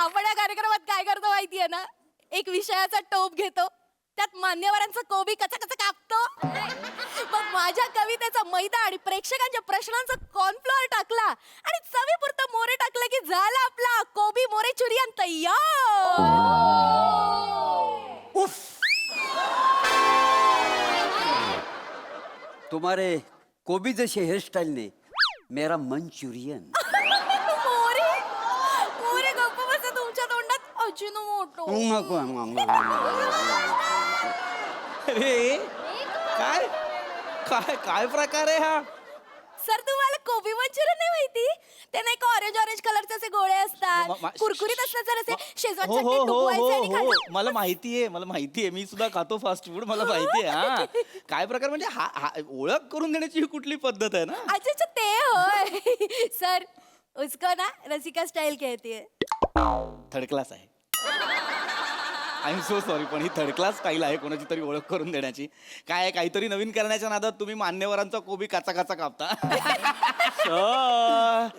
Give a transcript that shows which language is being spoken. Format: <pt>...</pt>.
<mr>आपण या कार्यक्रमात काय करतो माहितीये ना, एक विषयाचा टोप घेतो, त्यात मान्यवरांचं कोबी कचा कापतो, मग माझ्या कवितेचा मैदा आणि प्रेक्षकांच्या प्रश्नांचा कॉर्नफ्लोअर टाकला आणि चवीपुरतं मोरे टाकलं की झाला आपला कोबी मोरे चुरियन तयार.</mr> <hi>तुम्हारे कोबी जैसे हेयर स्टाइल ने मेरा मंचुरियन.</hi> <mr>मोरे मोरे गप्प बसा, तुमच्या तोंडात अजिनोमोटो. अरे काय काय काय प्रकार आहे हा? सर तुम्हाला कोबी मंचुरियन नाही माहिती? ते नाही का ऑरेंज कलरचे असे गोळे असतात, कुरकुरीत असतात, जर असे शेजवान हो चटणी हो हो डुबवायचे हो आणि हो खायचं. मला माहितीये मी सुद्धा खातो फास्ट फूड, मला माहितीये. हा काय प्रकार म्हणजे हा ओळख करून देण्याची ही कुठली पद्धत आहे ना? अच्छा अच्छा, ते होय.</mr> <hi>सर उसको ना रसिका स्टाइल कहती है.</hi> <mr>थर्ड क्लास आहे. आय एम सो सॉरी, पण ही थर्ड क्लास स्टाईल आहे कोणाची तरी ओळख करून देण्याची. काय आहे, काहीतरी नवीन करण्याच्या नादात तुम्ही मान्यवरांचा कोबी काचा कापता.</mr>